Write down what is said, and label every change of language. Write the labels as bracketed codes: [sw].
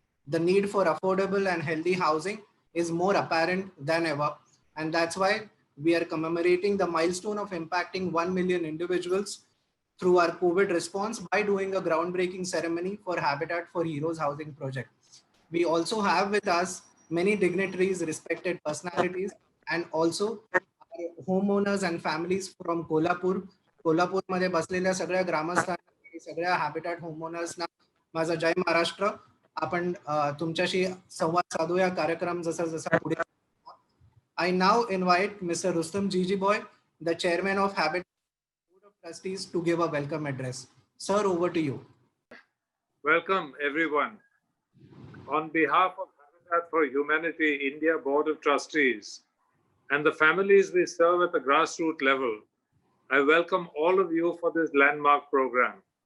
[en] The need for affordable and healthy housing is more apparent than ever, and that's why we are commemorating the milestone of impacting 1 million individuals through our COVID response by doing a groundbreaking ceremony for Habitat for Heroes housing project. We also have with us many dignitaries, respected personalities, and also our homeowners and families from Kolhapur. [mr] कोल्हापूरमध्ये बसलेल्या सगळ्या ग्रामस्थांना आणि सगळ्या habitat होमओनर्सना माझा जय महाराष्ट्र. आपण तुमच्याशी संवाद साधूया कार्यक्रम जसा जसा पुढे. [en] I now invite Mr. Rustam Gigi Boy, the chairman of Habitat Board of Trustees, to give a welcome address. Sir, over to you. Welcome, everyone. On behalf of Habitat for Humanity India Board of Trustees and the families we serve at the grassroots level, I welcome all of you for this landmark program.